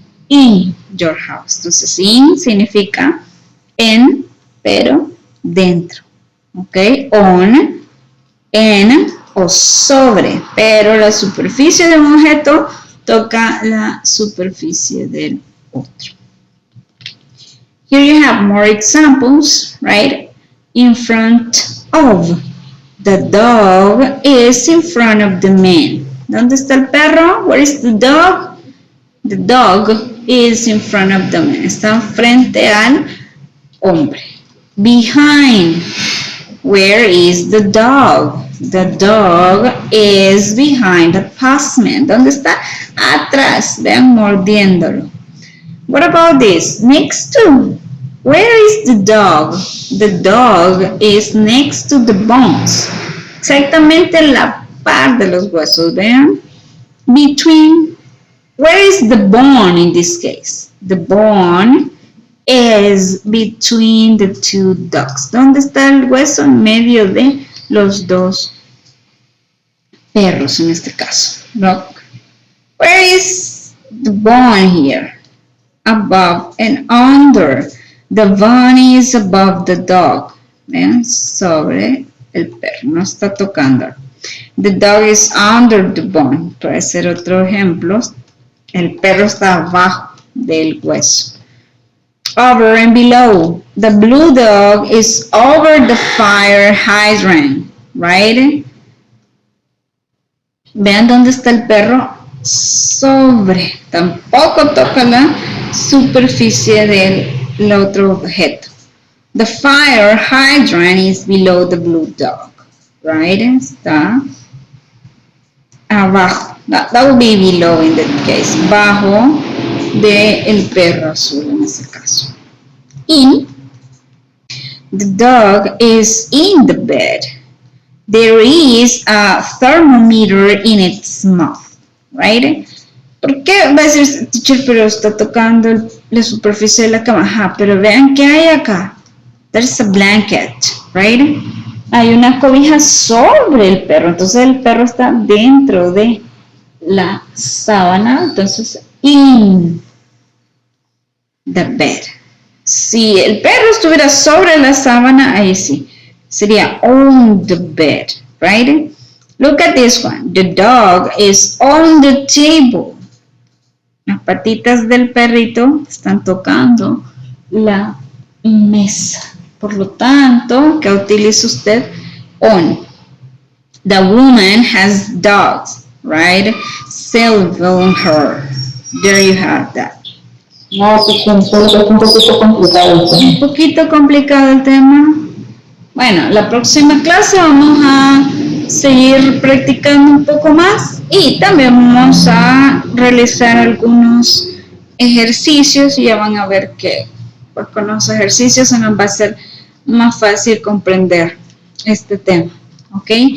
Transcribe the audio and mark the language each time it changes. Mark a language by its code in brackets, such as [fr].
[en] In your house. [es] Entonces, in significa en, pero dentro. ¿Ok? On, en o sobre, pero la superficie de un objeto toca la superficie del otro. [en] Here you have more examples, right? In front of. The dog is in front of the man. [es] ¿Dónde está el perro? [en] Where is the dog? The dog is in front of the man. [es] Está frente al hombre. Behind. [en] Where is the dog? The dog is behind the postman. [es] ¿Dónde está? Atrás. Vean, mordiéndolo. [en] What about this? Next to. Where is the dog? The dog is next to the bones. [es] Exactamente la par de los huesos, vean. [en] Between. Where is the bone in this case? The bone is between the two dogs. [es] ¿Dónde está el hueso? En medio de los dos perros en este caso. [en] Look. Where is the bone here? Above and under. The bone is above the dog. [es] ¿Ven? Sobre el perro. No está tocando. [en] The dog is under the bone. [es] Puede ser otro ejemplo. El perro está abajo del hueso. [en] Over and below. The blue dog is over the fire hydrant. Right? [es] Vean dónde está el perro. Sobre. Tampoco toca la superficie del otro objeto. [en] The fire hydrant is below the blue dog. Right? [es] Está abajo. [en] That would be below in that case. [es] Bajo del perro azul en este caso. [en] In. The dog is in the bed. There is a thermometer in its mouth. Right? [es] ¿Por qué va a decir, teacher, pero está tocando la superficie de la cama? Ajá, pero vean qué hay acá. [en] There's a blanket, right? [es] Hay una cobija sobre el perro, entonces el perro está dentro de la sábana, entonces [en] in the bed. [es] Si el perro estuviera sobre la sábana, ahí sí, sería [en] on the bed, right? Look at this one. The dog is on the table. [es] Las patitas del perrito están tocando la mesa. Por lo tanto, ¿qué utiliza usted? [en] On. The woman has dogs, right? Several on her. There you have that. [es] No, pues es un poquito complicado el tema. Un poquito complicado el tema. Bueno, la próxima clase vamos a seguir practicando un poco más y también vamos a realizar algunos ejercicios y ya van a ver que pues, con los ejercicios se nos va a ser más fácil comprender este tema, ¿ok?